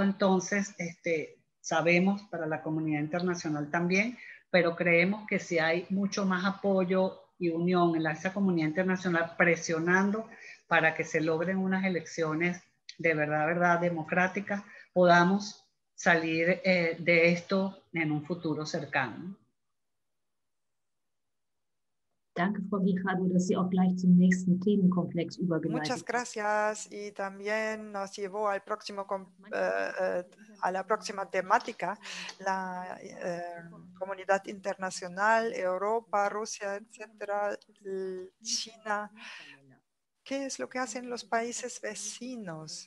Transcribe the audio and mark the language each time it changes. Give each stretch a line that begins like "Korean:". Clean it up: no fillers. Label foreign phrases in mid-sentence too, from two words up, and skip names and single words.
Spanish: Entonces, sabemos para la comunidad internacional también, pero creemos que si hay mucho más apoyo y unión en esa comunidad internacional presionando para que se logren unas elecciones de verdad democráticas, podamos salir de esto en un futuro cercano.
German: Danke, Frau Guijarro, dass Sie auch gleich zum nächsten Themenkomplex übergeleitet.
Spanish: Muchas gracias, y también nos llevó al próximo, a la próxima temática, la comunidad internacional, Europa, Rusia, etcétera, China. ¿Qué es lo que hacen los países vecinos?